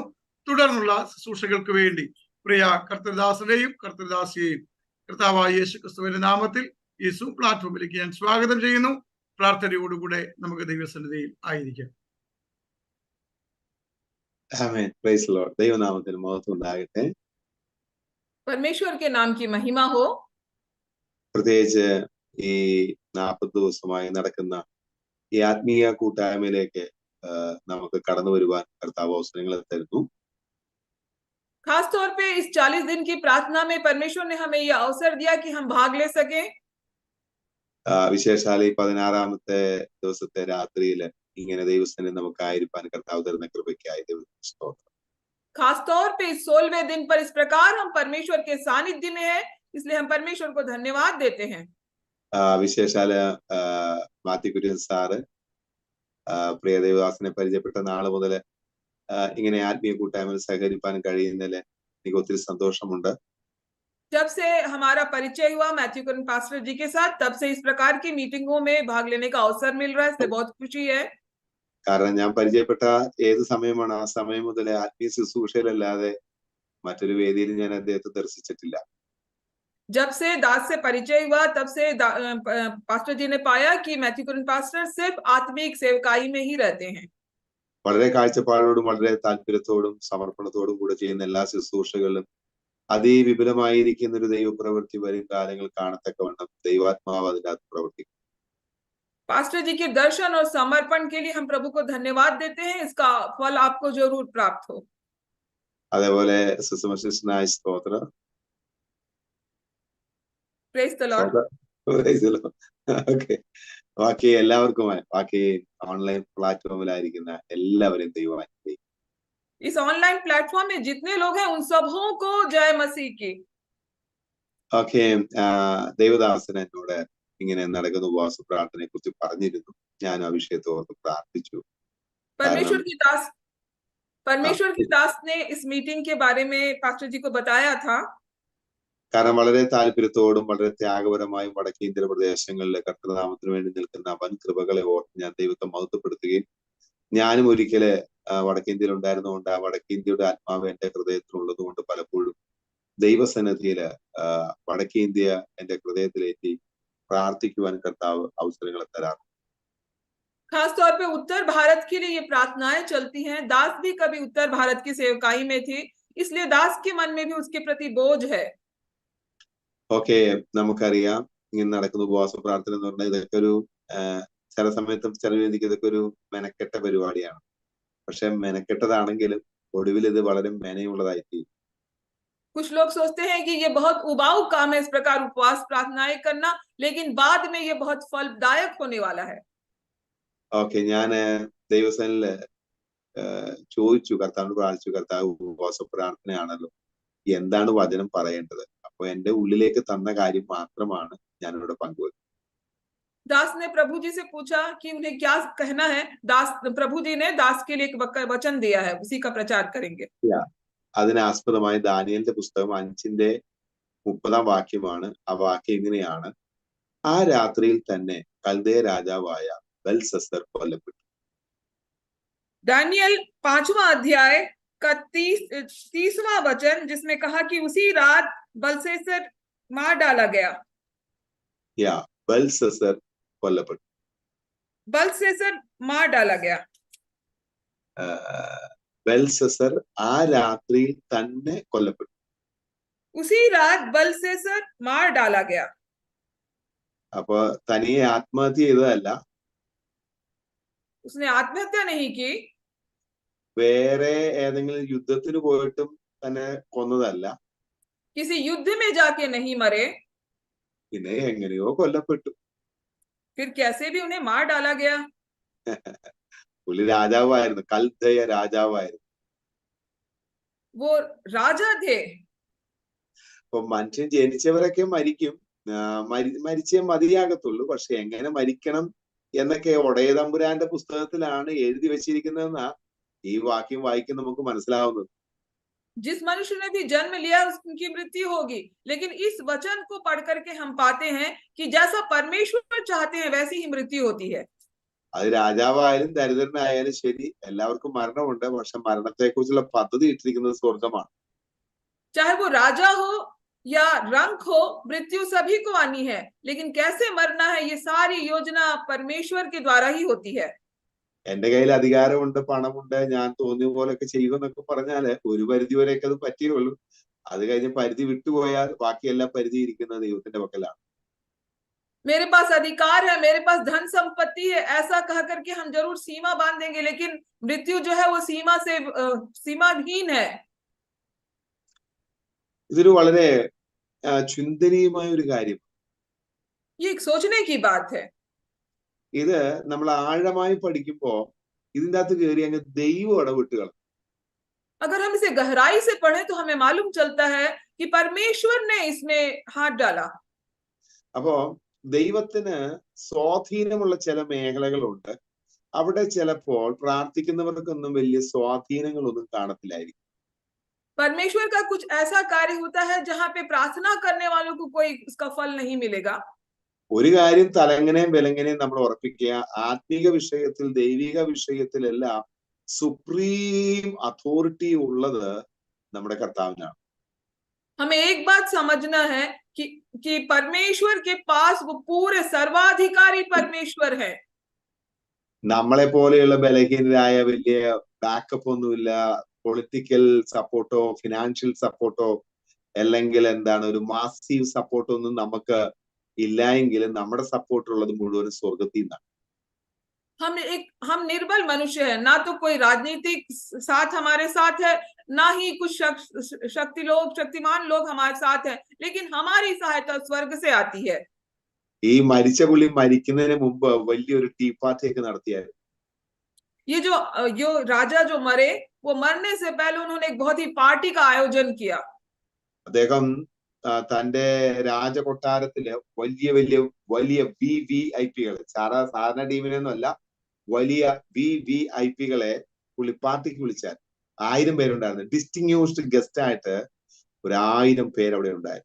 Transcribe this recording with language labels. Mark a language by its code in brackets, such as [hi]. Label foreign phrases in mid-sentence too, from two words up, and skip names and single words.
[ml] തുടർന്നുള്ള ശുശ്രൂഷകൾക്ക് വേണ്ടി പ്രിയ കർത്തൃദാസനെയും കർത്തൃദാസിയെയും കർത്താവായ യേശുക്രിസ്തുവിന്റെ നാമത്തിൽ ഈ സൂം പ്ലാറ്റ്ഫോമിലേക്ക് ഞാൻ സ്വാഗതം ചെയ്യുന്നു. പ്രാർത്ഥനയോടുകൂടെ നമുക്ക് ദൈവസന്നിധിയിൽ ആയിരിക്കാം. ആമേൻ. [en] Praise the Lord. [ml] ദൈവനാമത്തിന് മഹത്വം ഉണ്ടാകട്ടെ. [hi] परमेश्वर के नाम की महिमा हो. [ml] പ്രത്യേകിച്ച് ഈ 40 ദിവസമായി നടക്കുന്ന ഈ ആത്മീയ കൂട്ടായ്മയിലേക്ക് നമുക്ക് കടന്നു വരുവാൻ കർത്താവ് അവസരങ്ങൾ തരുന്നു. [hi] खास तौर पे इस 40 दिन की प्रार्थना में परमेश्वर ने हमें यह अवसर दिया कि हम भाग ले सके. [ml] വിശേഷാൽ ഈ 16-ാമത്തെ ദിവസത്തെ രാത്രിയിൽ ഇങ്ങനെ ദൈവസന്നിധിയിൽ നമുക്കായിരിക്കാൻ കർത്താവ് തരുന്ന കൃപയ്ക്കായി ദൈവത്തിന് സ്തോത്രം. [hi] खास तौर पे इस 16वें दिन पर इस प्रकार हम परमेश्वर के सानिध्य में हैं, इसलिए हम परमेश्वर को धन्यवाद देते हैं. [ml] വിശേഷാല് മാത്യു കുര്യൻ സാറ് പ്രിയ ദേവദാസനെ പരിചയപ്പെട്ട നാള് മുതൽ ഇങ്ങനെ ആത്മീയ കൂട്ടായ്മയിൽ സഹകരിക്കാൻ കഴിയുന്നതിൽ എനിക്ക് ഒത്തിരി സന്തോഷമുണ്ട്. [hi] जब से हमारा परिचय हुआ मैथ्यू कुरियन पास्टर जी के साथ, तब से इस प्रकार की मीटिंगों में भाग लेने का अवसर मिल रहा है, इससे बहुत खुशी है. [ml] കാരണം ഞാൻ പരിചയപ്പെട്ട ഏത് സമയമാണ് ആ സമയം മുതൽ ആത്മീയ ശുശ്രൂഷയിലല്ലാതെ മറ്റൊരു വേദിയിൽ ഞാൻ അദ്ദേഹത്തെ ദർശിച്ചിട്ടില്ല. [hi] जब से दास से परिचय हुआ, तब से पास्टर जी ने पाया कि मैथ्यू कुरियन पास्टर सिर्फ आत्मिक सेवकाई में ही रहते हैं. [ml] വളരെ കാഴ്ചപ്പാടോടും വളരെ താല്പര്യത്തോടും സമർപ്പണത്തോടും കൂടെ ചെയ്യുന്ന എല്ലാ ശുശ്രൂഷകളിലും അതിവിപുലമായിരിക്കുന്ന ഒരു ദൈവപ്രവൃത്തി വരും കാലങ്ങൾ കാണത്തക്കവണ്ണം ദൈവാത്മാവ് അതിനകത്ത് പ്രവർത്തിക്കും. [hi] पास्टर जी के दर्शन और समर्पण के लिए हम प्रभु को धन्यवाद देते हैं, इसका फल आपको जरूर प्राप्त हो. [ml] അതേപോലെ സുസമശിഷ്ടനായ സ്തോത്രം. [en] Praise the Lord. [ml] ഓക്കെ. ബാക്കി എല്ലാവർക്കുമായി ബാക്കി ഓൺലൈൻ പ്ലാറ്റ്ഫോമിലായിരിക്കുന്ന എല്ലാവരെയും ദൈവം അനുഗ്രഹിക്കും. [hi] इस [en] online platform [hi] में जितने लोग हैं उन सबों को जय मसीह की. [ml] ഓക്കെ. ദേവദാസൻ എന്നോട് ഇങ്ങനെ നടക്കുന്ന ഉപവാസ പ്രാർത്ഥനയെ കുറിച്ച് പറഞ്ഞിരുന്നു. ഞാൻ ആ വിഷയത്തെ ഓർത്ത് പ്രാർത്ഥിച്ചു. [hi] परमेश्वर की दास ने इस मीटिंग के बारे में पास्टर जी को बताया था. [ml] കാരണം വളരെ താല്പര്യത്തോടും വളരെ ത്യാഗപരമായും വടക്കേന്ത്യ പ്രദേശങ്ങളിലെ കർത്തൃനാമത്തിന് വേണ്ടി നിൽക്കുന്ന വൻ കൃപകളെ ഓർത്ത് ഞാൻ ദൈവത്തെ മഹത്വപ്പെടുത്തുകയും ഞാനും ഒരിക്കല് വടക്കേന്ത്യയിൽ ഉണ്ടായിരുന്നുകൊണ്ട് ആ വടക്കേന്ത്യയുടെ ആത്മാവ് എന്റെ ഹൃദയത്തിലുള്ളത് കൊണ്ട് പലപ്പോഴും ദൈവസന്നിധിയില് വടക്കേന്ത്യ എന്റെ ഹൃദയത്തിലേറ്റി പ്രാർത്ഥിക്കുവാൻ കർത്താവ് അവസരങ്ങൾ തരാറുണ്ട്. [hi] खास तौर पे उत्तर भारत के लिए ये प्रार्थनाएं चलती हैं. दास भी कभी उत्तर भारत की सेवकाई में थी, इसलिए दास के मन में भी उसके प्रति बोझ है. [ml] ഓക്കെ. നമുക്കറിയാം ഇങ്ങനെ നടക്കുന്ന ഉപവാസ പ്രാർത്ഥന എന്ന് പറഞ്ഞാൽ ഇതൊക്കെ ഒരു ചില സമയത്തും ചില രീതിക്ക് ഇതൊക്കെ ഒരു മെനക്കെട്ട പരിപാടിയാണ്. പക്ഷെ മെനക്കെട്ടതാണെങ്കിലും ഒടുവിൽ ഇത് വളരെ മെനയുള്ളതായി തീരും. [hi] कुछ लोग सोचते हैं कि ये बहुत उबाऊ काम है इस प्रकार उपवास प्रार्थनाएं करना, लेकिन बाद में ये बहुत फलदायक होने वाला है. [ml] ഓക്കെ. ഞാൻ ദൈവസേനയില് ചോദിച്ചു, കർത്താവിനോട് പ്രാർത്ഥിച്ചു, കർത്താവ് ഉപവാസ പ്രാർത്ഥനയാണല്ലോ, എന്താണ് വചനം പറയേണ്ടത്? അപ്പൊ എന്റെ ഉള്ളിലേക്ക് തന്ന കാര്യം മാത്രമാണ് ഞാനിവിടെ പങ്കുവെക്കുന്നത്. [hi] दास ने प्रभु जी से पूछा कि उन्हें क्या कहना है. प्रभु जी ने दास के लिए एक वचन दिया है, उसी का प्रचार करेंगे. [ml] അതിനാസ്പദമായി ദാനിയേലിന്റെ പുസ്തകം 5:30 വാക്യമാണ്. ആ വാക്യം ഇങ്ങനെയാണ്: ആ രാത്രിയിൽ തന്നെ കൽദേ രാജാവായ ബെൽസസർ കൊല്ലപ്പെട്ടു. [hi] दानियल 5वां अध्याय का 30वां वचन, जिसमें कहा कि उसी रात बलशस्सर मार डाला गया. [ml] ബെൽസസർ കൊല്ലപ്പെട്ടു. [hi] बलशस्सर मार डाला गया. [ml] ബെൽസസർ ആ രാത്രിയിൽ തന്നെ കൊല്ലപ്പെട്ടു. [hi] उसी रात बलशस्सर मार डाला गया. [ml] അപ്പൊ തനിയെ ആത്മഹത്യ ചെയ്തതല്ല, [hi] उसने आत्महत्या नहीं की, [ml] വേറെ ഏതെങ്കിലും യുദ്ധത്തിന് പോയിട്ടും തന്നെ കൊന്നതല്ല, [hi] किसी युद्ध में जाके नहीं मरे, [ml] പിന്നെ എങ്ങനെയോ കൊല്ലപ്പെട്ടു. [hi] फिर कैसे भी उन्हें मार डाला गया. [ml] പുള്ളി രാജാവായിരുന്നു, കൽദയ രാജാവായിരുന്നു. [hi] वो राजा थे। [ml] അപ്പൊ മനുഷ്യൻ ജനിച്ചവരൊക്കെ മരിക്കും, മരിച്ചേ മതിയാകത്തുള്ളൂ. പക്ഷെ എങ്ങനെ മരിക്കണം എന്നൊക്കെ ഒടയ തമ്പുരാന്റെ പുസ്തകത്തിലാണ് എഴുതി വെച്ചിരിക്കുന്നതെന്നാ ഈ വാക്യം വായിക്കും നമുക്ക് മനസ്സിലാവുന്നത്. [hi] जिस मनुष्य ने भी जन्म लिया उनकी मृत्यु होगी, लेकिन इस वचन को पढ़ करके हम पाते हैं कि जैसा परमेश्वर चाहते हैं वैसी ही मृत्यु होती है। [ml] അത് രാജാവായാലും ദരിദ്രനായാലും ശരി, എല്ലാവർക്കും മരണമുണ്ട്. പക്ഷെ മരണത്തെ കുറിച്ചുള്ള പദ്ധതി ഇട്ടിരിക്കുന്നത് സ്വർഗമാണ്. [hi] चाहे वो राजा हो या रंक हो, मृत्यु सभी को आनी है, लेकिन कैसे मरना है ये सारी योजना परमेश्वर के द्वारा ही होती है। [ml] എന്റെ കയ്യിൽ അധികാരമുണ്ട്, പണമുണ്ട്, ഞാൻ തോന്നിയ പോലെയൊക്കെ ചെയ്യുമെന്നൊക്കെ പറഞ്ഞാല് ഒരു പരിധി വരെയൊക്കെ അത് പറ്റിയുള്ളൂ. അത് കഴിഞ്ഞ് പരിധി വിട്ടുപോയാൽ ബാക്കിയെല്ലാം പരിധി ഇരിക്കുന്ന ദൈവത്തിന്റെ പക്കലാണ്. [hi] मेरे पास अधिकार है, मेरे पास धन संपत्ति है, ऐसा कह करके हम जरूर सीमा बांध देंगे, लेकिन मृत्यु जो है वो सीमा से सीमाहीन है। [ml] ഇതൊരു വളരെ ചിന്തനീയമായ ഒരു കാര്യം. [hi] ये एक सोचने की बात है। [ml] ഇത് നമ്മൾ ആഴമായി പഠിക്കുമ്പോ ഇതിൻ്റെ അകത്ത് കയറി അങ്ങ് ദൈവം ഇടപെട്ടുകൾ. [hi] अगर हम इसे गहराई से पढ़े तो हमें मालूम चलता है कि परमेश्वर ने इसमें हाथ डाला। [ml] അപ്പോ ദൈവത്തിന് സ്വാധീനമുള്ള ചില മേഖലകളുണ്ട്. അവിടെ ചിലപ്പോൾ പ്രാർത്ഥിക്കുന്നവർക്കൊന്നും വലിയ സ്വാധീനങ്ങളൊന്നും കാണത്തില്ലായിരിക്കും. [hi] परमेश्वर का कुछ ऐसा कार्य होता है जहां पे प्रार्थना करने वालों को कोई उसका फल नहीं मिलेगा। [ml] ഒരു കാര്യം തലങ്ങനെയും വിലങ്ങനെയും നമ്മൾ ഉറപ്പിക്കുക, ആത്മീക വിഷയത്തിൽ ദൈവിക വിഷയത്തിലെല്ലാം [en] supreme authority [ml] ഉള്ളത് നമ്മുടെ കർത്താവിനാണ്. [hi] हमें एक बात समझना है कि परमेश्वर के पास वो पूरे सर्वाधिकारी परमेश्वर है। [ml] നമ്മളെ പോലെയുള്ള ബലഹീനരായ വലിയ ബാക്കപ്പ് ഒന്നുമില്ല, [en] political supporto financial supporto [ml] അല്ലെങ്കിൽ എന്താണ് ഒരു [en] massive supporto [ml] ഒന്നും നമുക്ക് ഇല്ല എങ്കിലും നമ്മുടെ സപ്പോർട്ട് ഉള്ളത് മുഴുവൻ സ്വർഗത്തിൽ നിന്നാണ്. [hi] हम निर्बल मनुष्य है, ना तो कोई राजनीतिक साथ हमारे साथ है, ना ही कुछ शक्तिमान लोग हमारे साथ है, लेकिन हमारी सहायता स्वर्ग से आती है। [ml] ഈ മരിച്ച പുള്ളി മരിക്കുന്നതിന് മുമ്പ് വലിയൊരു [en] tea party [ml] ഒക്കെ നടത്തിയായിരുന്നു. [hi] ये जो राजा जो मरे, वो मरने से पहले उन्होंने एक बहुत ही पार्टी का आयोजन किया। [ml] അദ്ദേഹം തന്റെ രാജകൊട്ടാരത്തില് വലിയ വലിയ വലിയ VVIP-കളെ, സാധാരണ ടീമിനൊന്നും അല്ല, വലിയ VVIP-കളെ പുള്ളി പാർട്ടിക്ക് വിളിച്ചാൽ 1000 പേരുണ്ടായിരുന്നു. [en] distinguished guest [ml] ആയിട്ട് 1000 പേര് അവിടെ ഉണ്ടായിരുന്നു.